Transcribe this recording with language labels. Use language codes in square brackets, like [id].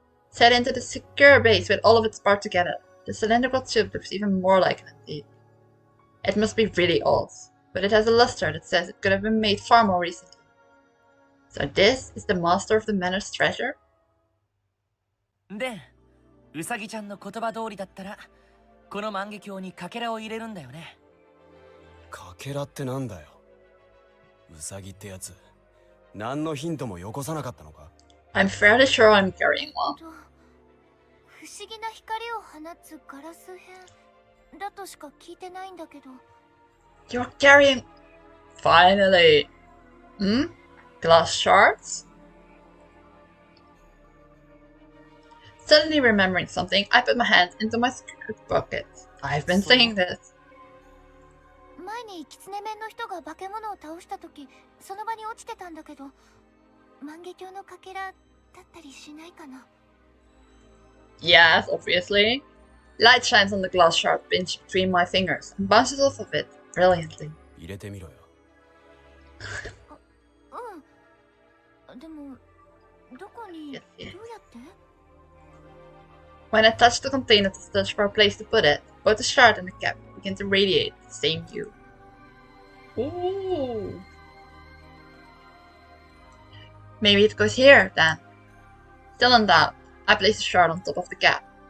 [en] Set into the secure base with all of its parts together, the cylindrical tube looks even more like an antique. It must be really old, but it has a luster that says it could have been made far more recently. So this is the master of the manor's treasure? [ja] で、ウサギちゃんの言葉通りだったら、この万華鏡にかけらを入れるんだよね。かけらってなんだよ。ウサギってやつ、何のヒントもよこさなかったのか？ [en] I'm fairly sure I'm carrying one. [ja] 不思議な光を放つガラス片だとしか聞いてないんだけど。 [en] You're carrying... Finally. Hmm? Glass shards? Suddenly remembering something, I put my hand into my skirt pocket. I've been saying this. [ja] 前にキツネ面の人が化け物を倒した時、その場に落ちてたんだけど、万華鏡のかけらだったりしないかな。 [en] Yes, obviously. Light shines on the glass shard pinched between my fingers and bounces off of it brilliantly. [ja] 入れてみろよ。うん。でも、どこに、どうやって？ [en] When I touch the container to search for a place to put it, both the shard and the cap begin to radiate the same hue. Ooh. Maybe it goes here, then. Still in doubt, I place the shard on top of the cap.